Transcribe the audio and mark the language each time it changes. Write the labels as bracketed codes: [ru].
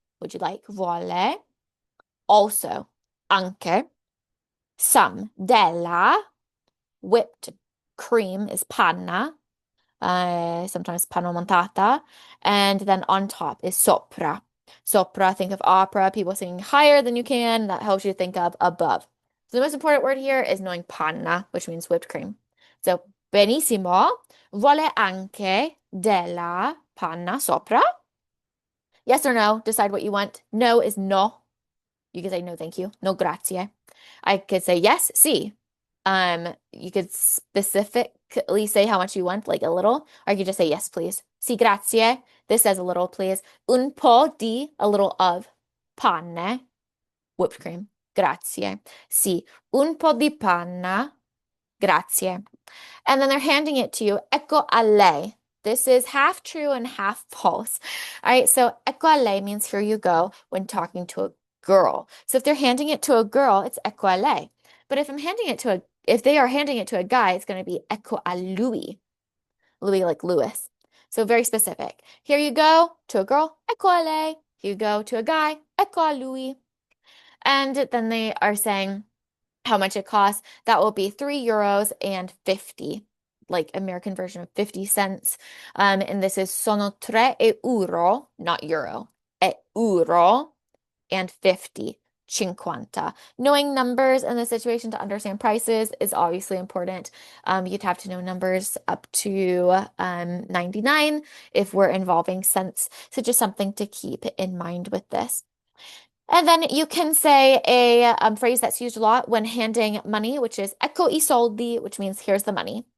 [en] Would you like vuole? Also, anche, some, della, whipped cream is panna, sometimes [it] panna montata, [en] and then on top is sopra. Sopra, think of opera, people singing higher than you can. That helps you think of above. So the most important word here is knowing panna, which means whipped cream. [it] So benissimo, vuole anche della panna sopra? [en] Yes or no? Decide what you want. No is no. You could say no, thank you. [it] No, grazie. [en] I could say yes, sì. You could specifically say how much you want, like a little, or you could just say yes, please. [it] Sì, grazie. [en] This says a little, please. [it] Un po' di, [en] a little of, panne, whipped cream. Grazie. [it] Sì, un po' di panna. Grazie. [en] And then they're handing it to you. [it] Ecco a lei. [en] This is half true and half false. All right, so [it] ecco a lei [en] means here you go when talking to a girl. So if they're handing it to a girl, it's [it] ecco a lei. [en] But if they are handing it to a guy, it's going to be [it] ecco a lui. [en] Louis like Lewis. So very specific. Here you go to a girl, [it] ecco a lei. [en] Here you go to a guy, [it] ecco a lui. [en] And then they are saying how much it costs. That will be 3 euros and 50, like American version of 50 cents. And this is [it] sono 3 euro, [en] not euro, e euro. and 50. 50. Knowing numbers in the situation to understand prices is obviously important. You'd have to know numbers up to 99 if we're involving cents. So just something to keep in mind with this. And then you can say a phrase that's used a lot when handing money, which is [it] ecco I soldi, [en] which means here's the money.